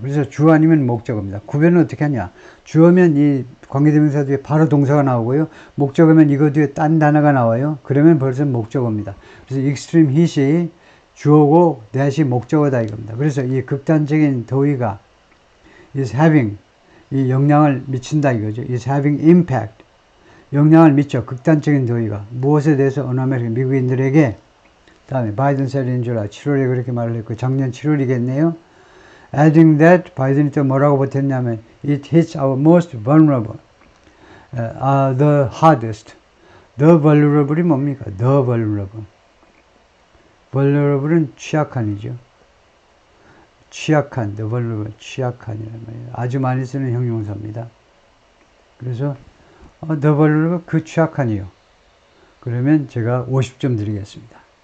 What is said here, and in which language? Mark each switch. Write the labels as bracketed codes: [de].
[ko] 그래서 주 아니면 목적어입니다. 구별은 어떻게 하냐. 주어면 이 관계대명사 뒤에 바로 동사가 나오고요. 목적어면 이거 뒤에 딴 단어가 나와요. 그러면 벌써 목적어입니다. 그래서 extreme heat이 주어고 that이 목적어다 이겁니다. 그래서 이 극단적인 더위가 is having 이 영향을 미친다 이거죠. [en] is having impact [ko] 영향을 미쳐. 극단적인 더위가 무엇에 대해서 어느 아메리카 미국인들에게 다음에 바이든 [en] said in July [ko] 7월에 그렇게 말을 했고 작년 7월이겠네요. adding that 바이든이 또 뭐라고 보탰냐면 [en] it hits our most vulnerable the hardest. [ko] the vulnerable이 뭡니까? the vulnerable. vulnerable은 취약한이죠. 취약한, the vulnerable, 취약한이란 말이에요. 아주 많이 쓰는 형용사입니다. 그래서 the vulnerable, 그 취약한이요. 그러면 제가 50점 드리겠습니다.